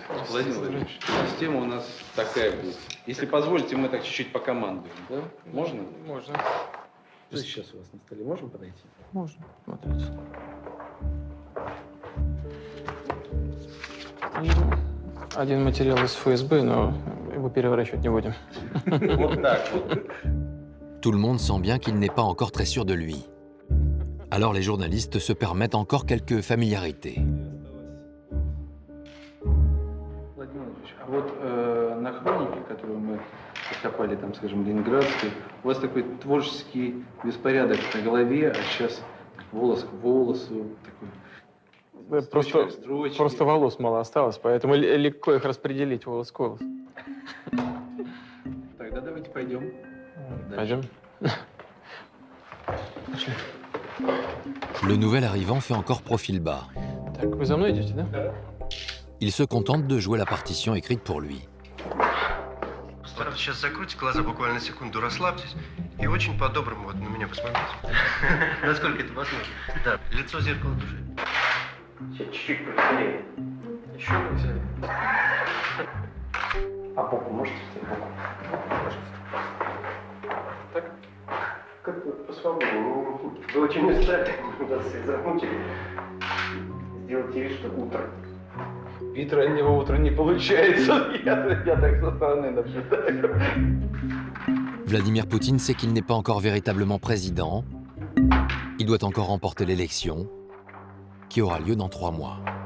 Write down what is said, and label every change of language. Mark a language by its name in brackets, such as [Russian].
[Russian] Владимир Владимирович, система у нас такая будет. Если позволите, мы так чуть-чуть покомандуем, да? Можно? Можно. Что сейчас у вас на столе? Можем подойти? Можно. Смотрите. Один материал из ФСБ, но его переворачивать не будем. Вот так вот. [French] Tout le monde sent bien qu'il n'est pas encore très sûr de lui. Alors les journalistes se permettent encore quelques familiarités. [Russian] Владимир Владимирович, а вот на хронике, которую мы откопали, там, скажем, ленинградской, у вас такой творческий беспорядок на голове, а сейчас волос к волосу, такой... Просто волос мало осталось, поэтому легко их распределить волос к волосу. Тогда давайте пойдем. Пойдем. [French] Le nouvel arrivant fait encore profil bas. [Russian] Так, вы за мной идете, да? [French] Il se contente de jouer la partition écrite pour lui. [Russian] Постарайтесь сейчас закройте глаза буквально на секунду, расслабьтесь и очень по-доброму вот на меня посмотрите. Насколько это возможно. Да, лицо зеркало души. Чуть-чуть повеселее. Еще повеселее. А боку можете взять боку? Пожалуйста. Так? Как-то по-свободному. Вы очень устали, нас всех замучили. Сделайте вид, что утро. Вид раннего утра не получается. Я так со стороны наблюдаю. [French] Vladimir Poutine sait qu'il n'est pas encore véritablement président. Il doit encore remporter l'élection, qui aura lieu dans 3 mois.